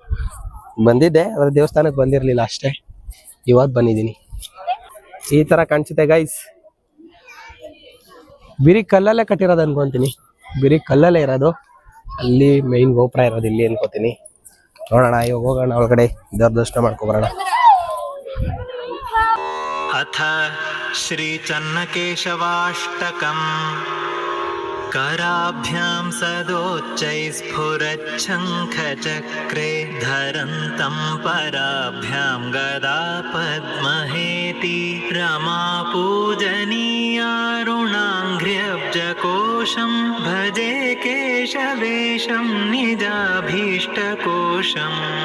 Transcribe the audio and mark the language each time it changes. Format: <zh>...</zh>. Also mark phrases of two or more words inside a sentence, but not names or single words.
<kn>ಬಂದಿದ್ದೆ, ಅದ್ರ ದೇವಸ್ಥಾನಕ್ಕೆ ಬಂದಿರಲಿಲ್ಲ ಅಷ್ಟೇ. ಇವತ್ತು ಬಂದಿದ್ದೀನಿ. ಈ ತರ ಕಾಣಿಸುತ್ತೆ ಗೈಸ್. ಬಿರಿ ಕಲ್ಲಲ್ಲೇ ಕಟ್ಟಿರೋದು ಅನ್ಕೊಂತೀನಿ. ಬಿರಿ ಕಲ್ಲಲ್ಲೇ ಇರೋದು. ಅಲ್ಲಿ ಮೈನ್ ಗೋಪುರ ಇರೋದು ಇಲ್ಲಿ ಅನ್ಕೋತೀನಿ. ನೋಡೋಣ, ಇವಾಗ ಹೋಗೋಣ ಒಳಗಡೆ, ದೇವ್ರ ದರ್ಶನ ಮಾಡ್ಕೊಬರೋಣ.</kn> <sa>ಅಥ ಶ್ರೀ ಚನ್ನಕೇಶವಾಷ್ಟಕಂ कराभ्यां सदोच्चैस्फुरच्छङ्खचक्रे धरन्तं पराभ्यां गदा पद्महेति रमापूजनीयारुणाङ्घ्र्यब्जकोशं भजे केशवेशं निजाभीष्टकोशम्</sa>